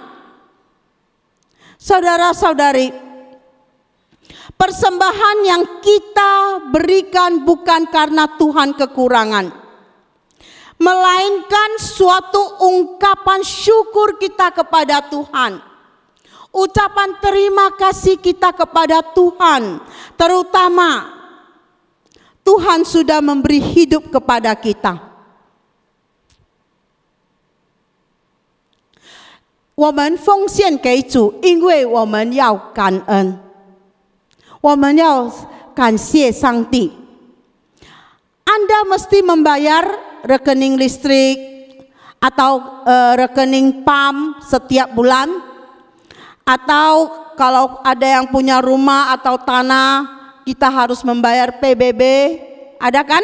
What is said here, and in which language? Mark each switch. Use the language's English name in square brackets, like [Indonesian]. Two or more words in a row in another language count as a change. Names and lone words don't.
[Indonesian] Saudara-saudari, persembahan yang kita berikan bukan karena Tuhan kekurangan, melainkan suatu ungkapan syukur kita kepada Tuhan, ucapan terima kasih kita kepada Tuhan, terutama Tuhan sudah memberi hidup kepada kita. [Chinese] 我们奉献给主，因为我们要感恩，我们要感谢上帝。 [Indonesian] Anda mesti membayar rekening listrik atau rekening PAM setiap bulan, atau kalau ada yang punya rumah atau tanah kita harus membayar PBB, ada kan?